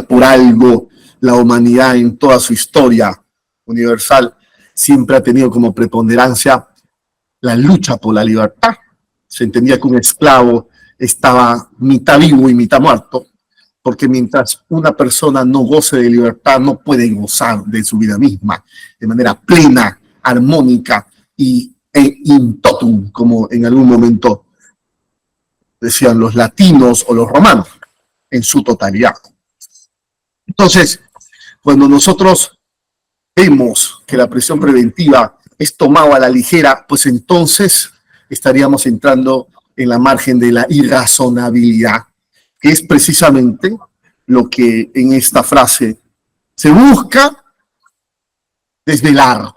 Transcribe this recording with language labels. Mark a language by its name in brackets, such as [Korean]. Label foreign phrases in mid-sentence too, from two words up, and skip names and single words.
[Spanish] Por algo la humanidad en toda su historia universal siempre ha tenido como preponderancia la lucha por la libertad. Se entendía que un esclavo estaba mitad vivo y mitad muerto, porque mientras una persona no goce de libertad, no puede gozar de su vida misma de manera plena, armónica e [Latin] in totum, [Spanish] como en algún momento decían los latinos o los romanos, en su totalidad. Entonces, cuando nosotros vemos que la prisión preventiva es tomada a la ligera, pues entonces estaríamos entrando en la margen de la irrazonabilidad, que es precisamente lo que en esta frase se busca desvelar.